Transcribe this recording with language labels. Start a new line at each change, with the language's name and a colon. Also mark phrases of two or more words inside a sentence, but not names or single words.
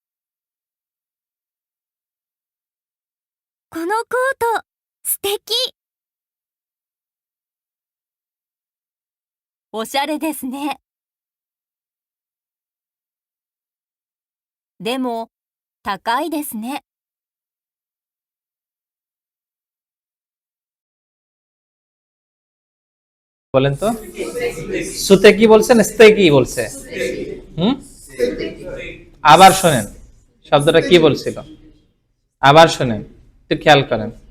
Japanese: このコート素敵。おしゃれですね。でも高いですね。
Bangla: বলেন তো, সুতে কি বলছেন, স্তে কি বলছে? আবার শোনেন শব্দটা কি বলছিল, আবার শোনেন, একটু খেয়াল করেন।